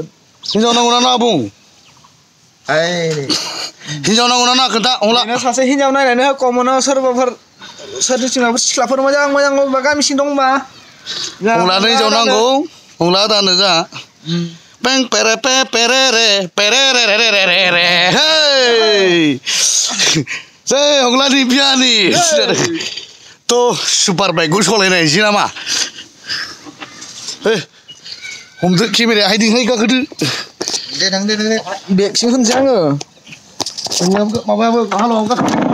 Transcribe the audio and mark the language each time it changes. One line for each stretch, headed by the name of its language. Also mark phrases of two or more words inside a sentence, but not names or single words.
Bodo: हिन्जाव नांगौ ना नाङा बुं? हिन्जाव नांगौ ना नाङा खोन्था हंला। सासे हिन्जाव नायनानै हो कमनाव सोरबाफोर सोरनिथिंबाफोर सिख्लाफोर मोजां गामिसिं दंबा। हंलानो हिन्जाव नांगौ, हंला दानो जा। पें पेरे पे पेरे रे पेरे रे रे रे रे रे हे जै हंलानि बियानि। तो सुपार बाइकखौ सालायनायसै नामा? हमदो केमेराया हायदिंहाय गाखोदो। दे बेगसिम होनसै आङो। माबायाबो हालौ गाखो।